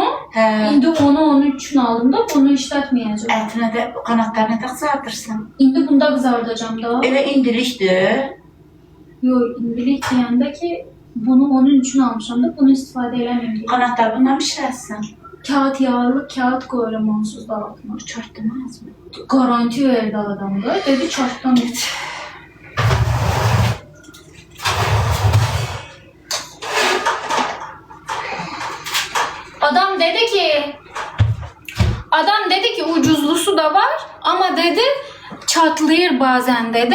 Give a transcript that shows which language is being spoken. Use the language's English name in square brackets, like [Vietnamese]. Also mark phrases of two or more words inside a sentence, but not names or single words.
[Azerbaijani] Hə. indi onu onun üçün aldım da bunu işlətməyəcəm. Ətinə də, qanatlarına da qızardırsan. İndi bunda qızardacağım da. Elə indilikdir. Yox, indilik deyəndə ki, bunu onun üçün almışam da bunu istifadə eləməyim. Qanatlar bundan bişirəsən. Kağıt yağlı, kağıt qoyuram onsuz da altına. Çartdırmaz mı? Garanti verdi adam da. Dedi çartdan et. Adam dedi ki ucuzlusu da var ama dedi çatlayır bazen dedi.